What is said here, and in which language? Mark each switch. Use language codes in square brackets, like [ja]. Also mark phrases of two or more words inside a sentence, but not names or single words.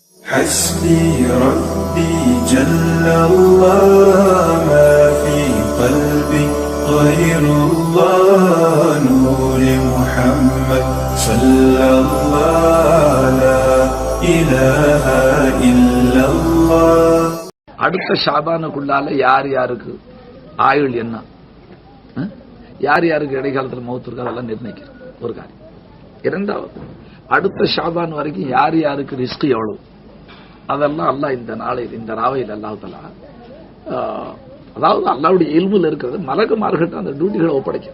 [ar] حسبي ربي جل الله ما في قلبي غير الله نور محمد صلى الله لا إله إلا الله. [ta] அடுத்த ஷாபானுக்குள்ளால யார் யாருக்கு ஆயுள் என்ன, யார் யாருக்கு இடைக்காலத்தில் மௌத் இருக்கு அதெல்லாம் நிர்ணயிக்கிறோம் ஒரு காரியம். இரண்டாவது, அடுத்த ஷாபான் வரைக்கும் யார் யாருக்கு ரிஸ்க் எவ்வளவு அதெல்லாம் அல்லாஹ் இந்த நாளையில் இந்த ராவையில் அல்லாஹ் தஆலா அதாவது அல்லாஹ்வுடைய இல்முல இருக்கிறது மலக்குமார்கிட்ட அந்த டியூட்டிகளை ஒப்படைக்கும்.